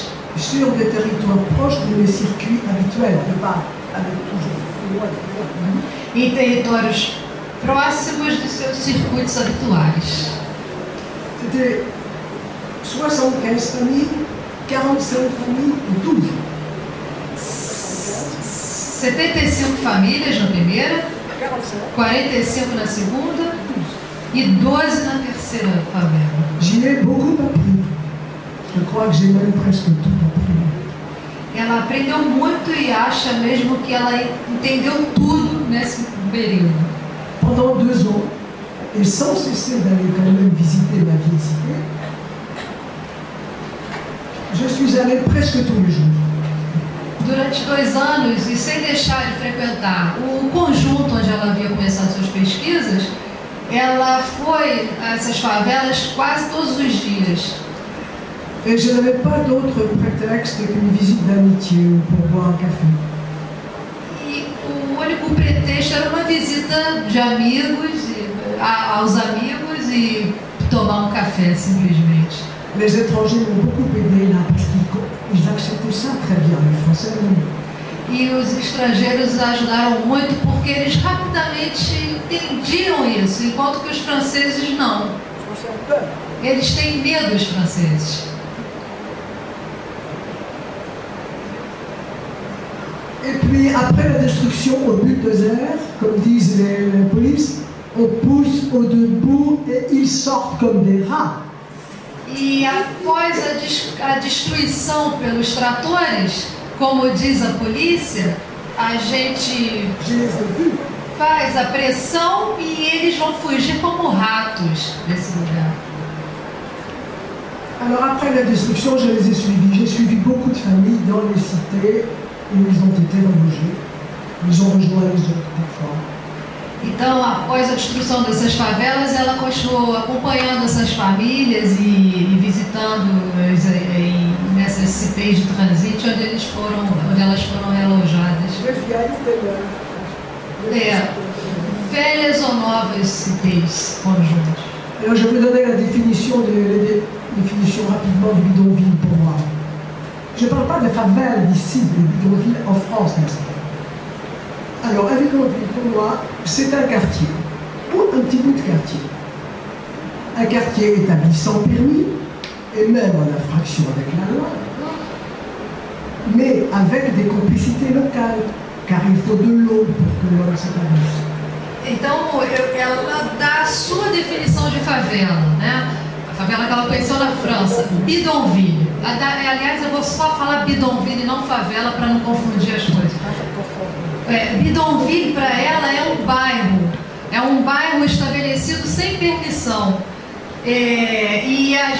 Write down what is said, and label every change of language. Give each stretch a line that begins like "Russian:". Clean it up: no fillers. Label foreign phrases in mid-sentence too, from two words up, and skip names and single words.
French: Sur des territoires proches de mes circuits habituels, pas avec toujours loin.
Portuguese: Em territórios próximos de seus circuitos habituais.
French: C'était 75 familles, 45 familles ou 12.
Portuguese: 75 famílias na primeira, 45 na segunda e 12 na terceira favela.
French: J'y ai beaucoup appris. Je crois que j'ai même presque tout appris.
Portuguese: Ela aprendeu muito e acha mesmo que ela entendeu tudo nesse período.
French: Pendant 2 ans, et sans cesser d'aller quand même visiter ma vieille cité, je suis allé presque tous les jours.
Portuguese: Durante 2 anos, e sem deixar de frequentar o conjunto onde ela havia começado suas pesquisas, ela foi a essas favelas quase todos os dias.
French: Et je n'avais pas d'autre prétexte qu'une visite d'amitié ou pour boire un café.
Portuguese: E o único pretexto era uma visita de amigos, aos amigos e tomar um café, simplesmente.
French: Les étrangers m'ont beaucoup aidé là parce qu'ils acceptaient ça très bien, les Français non.
Portuguese: E os estrangeiros ajudaram muito porque eles rapidamente entendiam isso, enquanto que os franceses não. Eles têm medo, os franceses.
French: Et puis après la destruction au bulldozer, comme disent les polices, on pousse au debout et ils sortent comme des rats.
Portuguese: E após a destruição pelos tratores, como diz a polícia, a gente faz a pressão e eles vão fugir como ratos desse lugar.
French: Alors après la destruction, je les ai suivis. J'ai suivi beaucoup de familles dans les cités où ils ont été relogés. Ils ont rejoint les autres parfois.
Portuguese: Então, após a destruição dessas favelas, ela continuou acompanhando essas famílias e visitando nessas
French: cités de transit
Portuguese: onde elas foram realojadas. Velhas ou novas cités conjuntas.
French: Alors je vais donner la définition rapidement du bidonville pour moi. Je ne parle pas de favela d'ici, de bidonville en France, n'est-ce pas? Alors, un bidonville, pour moi, c'est un quartier, ou un petit bout de quartier. Un quartier établi sans permis, et même en infraction avec la loi, mais avec des complicités locales, car il faut de l'eau pour que l'homme s'établisse.
Portuguese: Então, ela dá a sua definição de favela, né? A favela que ela conheceu na França, bidonville. Aliás, eu vou só falar bidonville e não favela para não confundir as coisas. Bidonville para ela é um bairro estabelecido sem permissão e às